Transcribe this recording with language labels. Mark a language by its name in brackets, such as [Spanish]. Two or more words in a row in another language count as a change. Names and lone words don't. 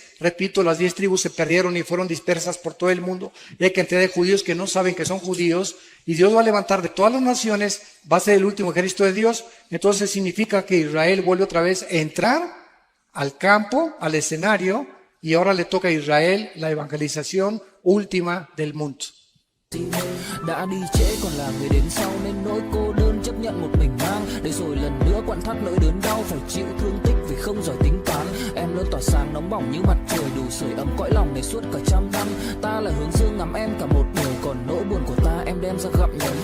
[Spanish] Repito, las 10 tribus se perdieron y fueron dispersas por todo el mundo y hay cantidad de judíos que no saben que son judíos y Dios va a levantar de todas las naciones, va a ser el último ejército de Dios. Entonces significa que Israel vuelve otra vez a entrar al campo, al escenario, y ahora le toca a Israel la evangelización última del mundo. [Vietnamese] Đã đi trễ còn là người đến sau nên nỗi cô đơn chấp nhận một mình mang để rồi lần nữa quặn thắt nỗi đớn đau phải chịu thương tích vì không giỏi tính toán. Em lớn tỏa sáng nóng bỏng như mặt trời đủ sưởi ấm cõi lòng này suốt cả trăm năm. Ta là hướng dương ngắm em cả một đời còn nỗi buồn của ta em đem ra gặm nhấm.